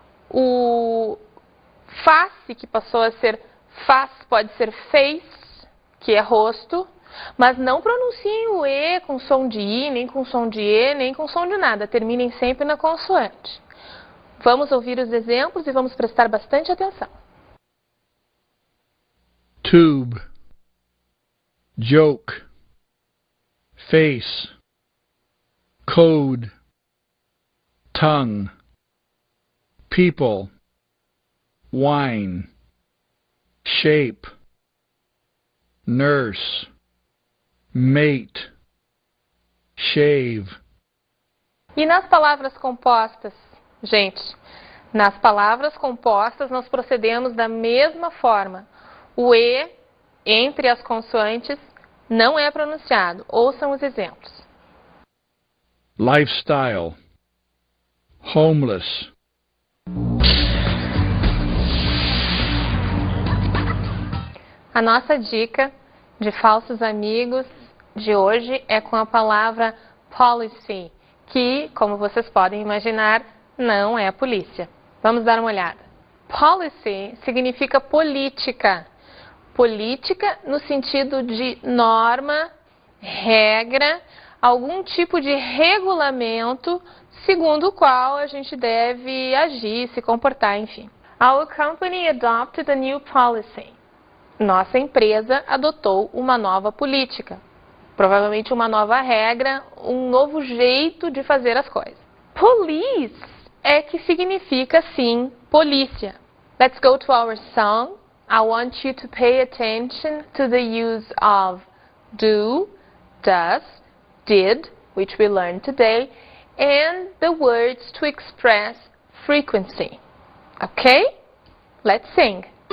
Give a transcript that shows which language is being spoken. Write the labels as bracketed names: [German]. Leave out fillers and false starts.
[Portuguese] O face, que passou a ser face, pode ser face, que é rosto. Mas não pronunciem o E com som de I, nem com som de E, nem com som de nada. Terminem sempre na consoante. Vamos ouvir os exemplos e vamos prestar bastante atenção. [English] Tube, joke, face, code, tongue, people, wine, shape, nurse, mate, shave. [Portuguese] E nas palavras compostas, gente, nas palavras compostas nós procedemos da mesma forma. O E entre as consoantes não é pronunciado. Ouçam os exemplos. [English] Lifestyle. Homeless. [Portuguese] A nossa dica de falsos amigos de hoje é com a palavra policy, que, como vocês podem imaginar, não é polícia. Vamos dar uma olhada. Policy significa política. Política no sentido de norma, regra, algum tipo de regulamento segundo o qual a gente deve agir, se comportar, enfim. [English] Our company adopted a new policy. [Portuguese] Nossa empresa adotou uma nova política. Provavelmente uma nova regra, um novo jeito de fazer as coisas. Police é que significa, sim, polícia. [English] Let's go to our song. I want you to pay attention to the use of do, does, did, which we learned today, and the words to express frequency. Okay? Let's sing.